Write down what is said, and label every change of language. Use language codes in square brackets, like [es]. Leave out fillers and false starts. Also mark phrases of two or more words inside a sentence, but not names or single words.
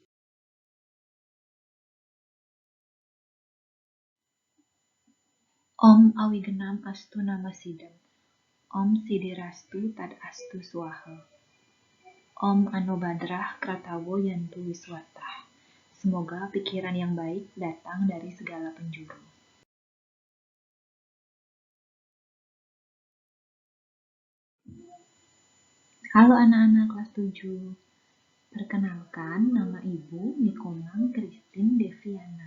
[sa] Om Awigenam Astu Namasidam. Om Sidirastu Tad Astu Swaha. Om Anobadrah Kratawo Yantu Wiswatah. [id] Semoga pikiran yang baik datang dari segala penjuru. Halo anak-anak kelas 7. Perkenalkan, nama Ibu Nikomang Christine Deviana.